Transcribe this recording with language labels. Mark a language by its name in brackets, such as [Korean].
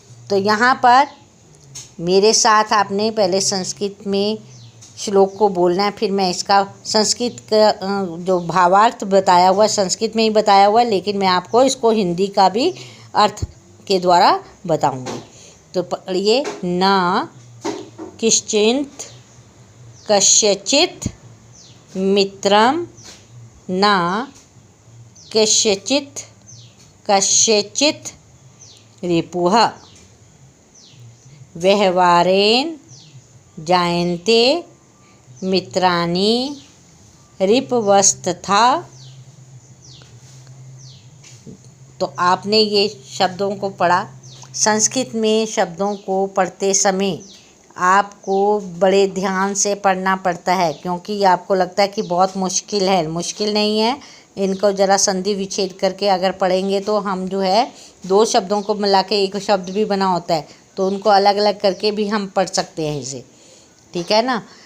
[Hindi] तो यहाँ पर मेरे साथ आपने पहले संस्कृत में श्लोक को बोलना है, फिर मैं इसका संस्कृत का जो भावार्थ बताया हुआ संस्कृत में ही बताया हुआ है, लेकिन मैं आपको इसको हिंदी का भी अर्थ के द्वारा बताऊंगी। तो पढ़िए, [Sanskrit] न किश्चित् कस्यचित् मित्रं, न कस्यचित् रिपुः, व्यवहारेण जायन्ते मित्राणि रिपवस्तथा। [Hindi] तो आपने ये शब्दों को पढ़ा। संस्कृत में शब्दों को पढ़ते समय आपको बड़े ध्यान से पढ़ना पड़ता है, क्योंकि आपको लगता है कि बहुत मुश्किल है। मुश्किल नहीं है, इनको ज़रा संधि विच्छेद करके अगर पढ़ेंगे तो हम जो है दो शब्दों को मिला के एक शब्द भी बना होता है, तो उनको अलग अलग करके भी हम पढ़ सकते हैं इसे, ठीक है ना।